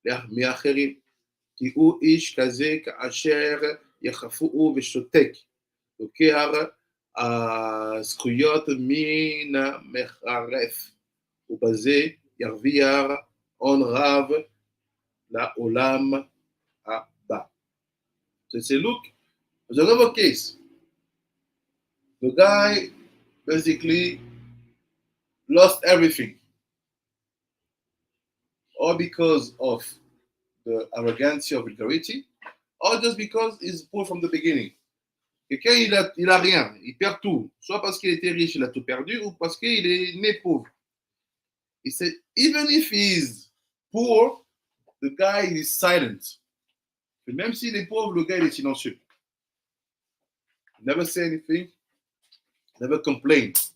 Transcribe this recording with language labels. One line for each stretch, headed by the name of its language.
Hebrew: מאחרים, כי הוא איש כזה כאשר יחפוהו ושותק, לוקח הזכויות מן המחרף, ובזה ירוויח הון רב לעולם הבא.
English: So say, look, there's another case. The guy basically lost everything, or because of the arrogance or vulgarity, or just because he's poor from the beginning.
French: Quelqu'un, il a rien, il perd tout. Soit parce qu'il était riche, il a tout perdu, ou parce qu'il est né pauvre.
English: He said, even if he is poor, the guy is silent.
French: Même s'il est pauvre, le gars il est silencieux.
English: He never say anything, never complain.